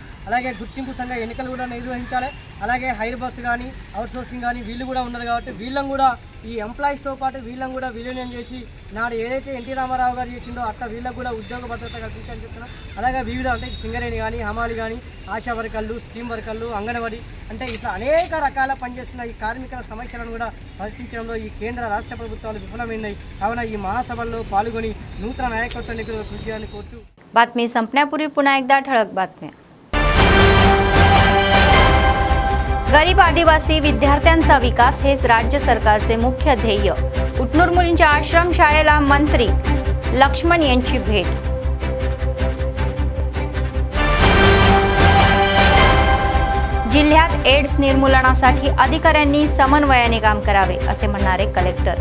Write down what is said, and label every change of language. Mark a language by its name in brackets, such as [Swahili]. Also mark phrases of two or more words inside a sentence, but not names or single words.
[Telugu] అలాగే గుర్తింపు సంఘ ఎన్నికలు కూడా నిర్వహించాలి. అలాగే [English] hire bus [Telugu] కానీ అవుట్సోర్సింగ్ కానీ వీళ్ళు కూడా ఉన్నారు కాబట్టి వీళ్ళని కూడా ఈ ఎంప్లాయీస్తో పాటు వీళ్ళని కూడా విలీనం చేసి నాడు ఏదైతే ఎన్టీ రామారావు గారు చేసిందో అట్లా వీళ్ళకు కూడా ఉద్యోగ భద్రత కల్పించాలని చెప్తున్నాం. అలాగే వివిధ అంటే సింగరేణి కానీ, హమాలి కానీ, ఆశా వర్కర్లు, [English] scheme workerలు, [Telugu] అంగన్వాడీ అంటే ఇట్లా అనేక రకాల పనిచేస్తున్న ఈ కార్మికుల సమస్యలను కూడా పరిష్కరించడంలో ఈ కేంద్ర రాష్ట్ర ప్రభుత్వాలు విఫలమైనాయి. కావున ఈ మహాసభల్లో పాల్గొని నూతన నాయకత్వాన్ని కృషి చేయాలని కోరుతూ [Marathi] बातमी संपण्यापूर्वी पुन्हा एकदा ठळक बातम्या. गरीब आदिवासी विद्यार्थ्यांचा विकास हेच राज्य सरकारचे मुख्य ध्येय. उटनूर मुलींच्या आश्रम शाळेला मंत्री लक्ष्मण यांची भेट. जिल्ह्यात एड्स निर्मूलनासाठी अधिकाऱ्यांनी समन्वयाने काम करावे असे म्हणणारे कलेक्टर.